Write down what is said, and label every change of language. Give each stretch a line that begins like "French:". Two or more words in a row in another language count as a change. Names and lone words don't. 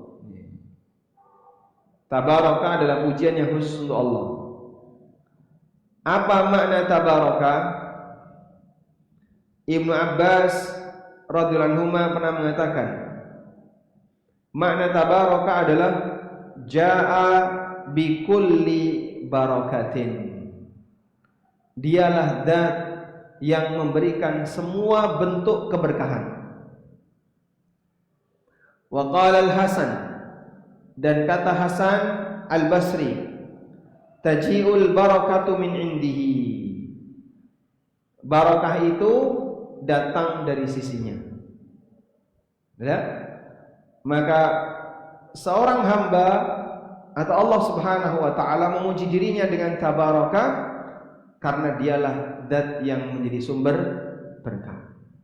Indonesian: Tabaraka adalah pujian yang khusus untuk Allah. Apa makna tabaraka? Ibnu Abbas radhiyallahu anhu pernah mengatakan, makna tabaraka adalah
Arabic: جاء بكل بركة.
Indonesian: Dialah zat yang memberikan semua bentuk keberkahan.
Arabic: وقال الحسن,
Indonesian: dan kata Hasan al-Basri,
Arabic: تجيء البركة من عنده.
Indonesian: Barakah itu datang dari sisinya. Ya? Maka seorang hamba atau Allah
Arabic: سبحانه وتعالى
Indonesian: memuji dirinya dengan tabaraka karena dialah zat yang menjadi sumber berkah.